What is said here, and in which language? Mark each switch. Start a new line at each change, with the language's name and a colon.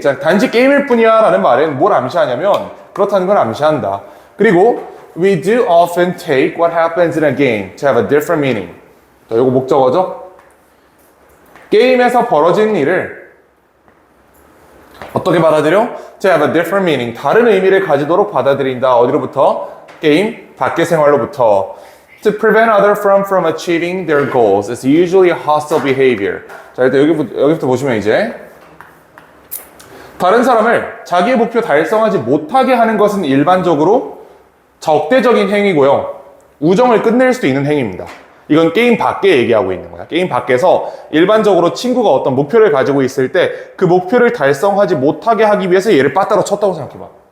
Korean: 자, 단지 게임일 뿐이야 라는 말은 뭘 암시하냐면 그렇다는 걸 암시한다. 그리고
English: we do often take what happens in a game to have a different meaning.
Korean: 자, 요거 목적어죠? 게임에서 벌어지는 일을 어떻게 받아들여?
English: To have a different meaning.
Korean: 다른 의미를 가지도록 받아들인다. 어디로부터? 게임 밖의 생활로부터.
English: To prevent others from achieving their goals is usually a hostile behavior.
Korean: 자, 일단 여기부터 보시면 이제 다른 사람을 자기의 목표 달성하지 못하게 하는 것은 일반적으로 적대적인 행위고요. 우정을 끝낼 수도 있는 행위입니다. 이건 게임 밖에 얘기하고 있는 거야. 게임 밖에서 일반적으로 친구가 어떤 목표를 가지고 있을 때 그 목표를 달성하지 못하게 하기 위해서 얘를 빠따로 쳤다고 생각해봐.